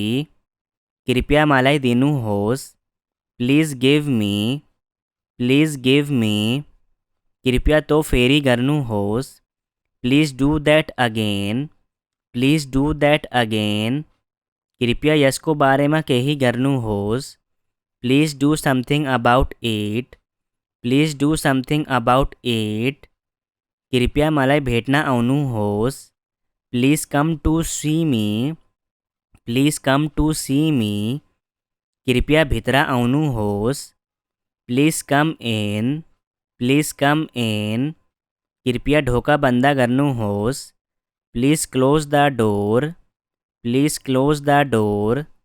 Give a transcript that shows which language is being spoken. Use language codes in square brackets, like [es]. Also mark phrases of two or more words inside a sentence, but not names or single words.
[ne] कृपया मलाई दिनुहोस्. [en] please give me. please give me. [ne] कृपया तो फेरि गर्नुहोस्. [en] please do that again. please do that again. [ne] कृपया यसको बारेमा केही गर्नुहोस्. [en] please do something about it. please do something about it. [ne] कृपया मलाई भेट्न आउनुहोस्. [en] please come to see me. please come to see me. [ne] कृपया भित्र आउनुहोस्. [en] please come in. please come in. [ne] कृपया ढोका बन्द गर्नुहोस्. [en] please close the door. please close the door.